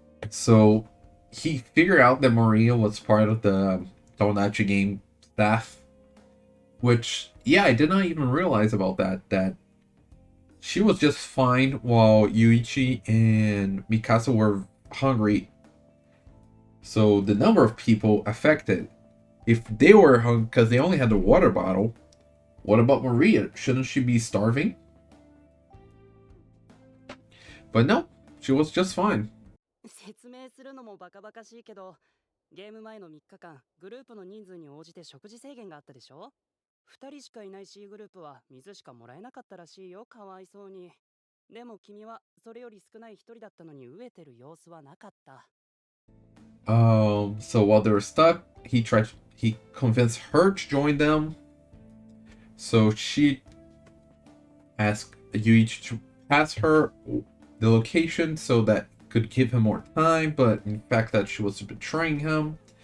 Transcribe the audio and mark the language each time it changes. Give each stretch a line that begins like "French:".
English: So he figured out that Maria was part of the Tomodachi Game staff, which, yeah, I did not even realize about that she was just fine while Yuichi and Mikasa were hungry. So the number of people affected, if they were hungry because they only had the water bottle, what about Maria? Shouldn't she be starving? But no, she was just fine.
Japanese: 説明するのもバカバカしいけど、ゲーム前の3日間、グループの人数に応じて食事制限があったでしょ。 2人しかいない C グループは水しかもらえなかったらしいよ、かわいそうに。でも君はそれより少ない1人だったのに飢えてる様子はなかった。
English: So while they were stuck, he convinced her to join them. So she asked Yuichi to pass her the location so that could give him more time, but in fact that she was betraying him.